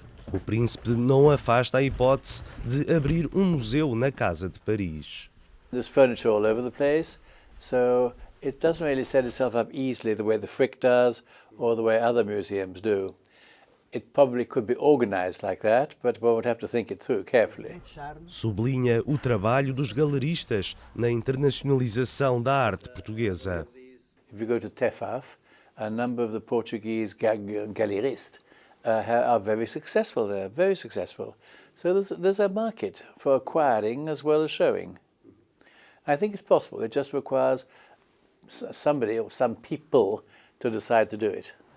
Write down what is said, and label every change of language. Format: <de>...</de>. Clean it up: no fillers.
<pt>O príncipe não afasta a hipótese de abrir um museu na Casa de Paris.</pt> <en>There's furniture all over the place, so it doesn't really set itself up easily the way the Frick does or the way other museums do. It probably could be organized like that, but one would have to think it through carefully.</en> <pt>Sublinha o trabalho dos galeristas na internacionalização da arte portuguesa.</pt> <en>If you go to Tefaf, a number of the Portuguese galeristas are very successful there, very successful. So there's a market for acquiring as well as showing. I think it's possible. It just requires somebody or some people to decide to do it.</en>